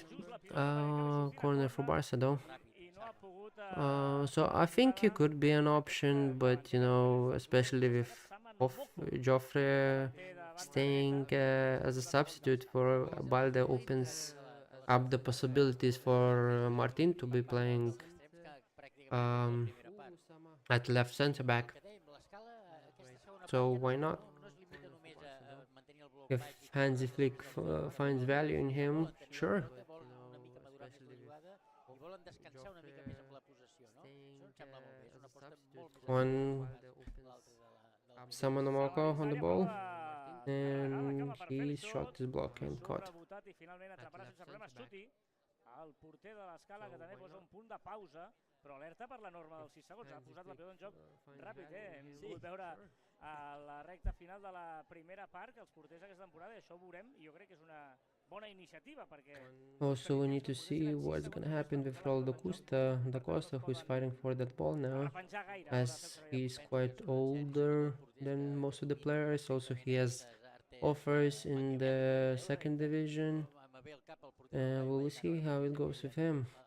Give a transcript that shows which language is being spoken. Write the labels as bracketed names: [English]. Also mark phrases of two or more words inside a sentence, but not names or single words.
[English] Corner for Barca though. So I think he could be an option, but you know, especially with Joffre staying as a substitute for Balde opens up the possibilities for Martin to be playing at left center back. So why not? If Hansi Flick finds value in him, sure. [Catalan] volen descansar una mica més amb la possessió, no? Això em sembla molt bé, és una aposta molt més [English] One Samanamoko on the ball, and he shot his block and caught. [Catalan] Rebotat i finalment atraparà sense problemes Suti, el porter de l'Escala, que també posa un punt de pausa, però alerta per la norma dels 6 segons. Ha posat la pilota en joc ràpid, hem pogut veure a la recta final de la primera part que els porters aquesta temporada, i això ho veurem, i jo crec que és una bona iniciativa perquè... [English] Also, we need to see what's gonna happen with Raul Da Costa, who's fighting for that ball now, as he's quite older than most of the players. Also, he has offers in the second division, and we'll see how it goes with him.